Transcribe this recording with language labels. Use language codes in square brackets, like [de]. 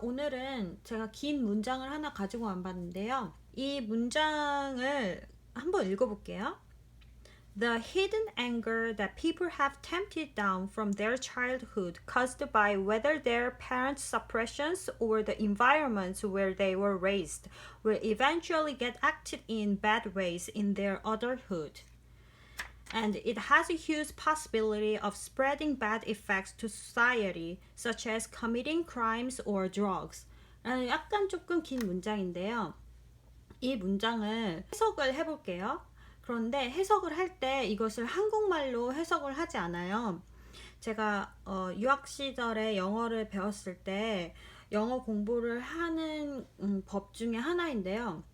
[ko] 오늘은 제가 긴 문장을 하나 가지고 와봤는데요. 이 문장을 한번 읽어볼게요. [en] The hidden anger that people have tempted down from their childhood, caused by whether their parents' suppressions or the environments where they were raised, will eventually get acted in bad ways in their adulthood. And it has a huge possibility of spreading bad effects to society, such as committing crimes or drugs. [ko] 라는 약간 조금 긴 문장인데요. 이 문장을 해석을 해볼게요. 그런데 해석을 할 때 이것을 한국말로 해석을 하지 않아요. 제가 유학 시절에 영어를 배웠을 때 영어 공부를 하는 법 중에 하나인데요.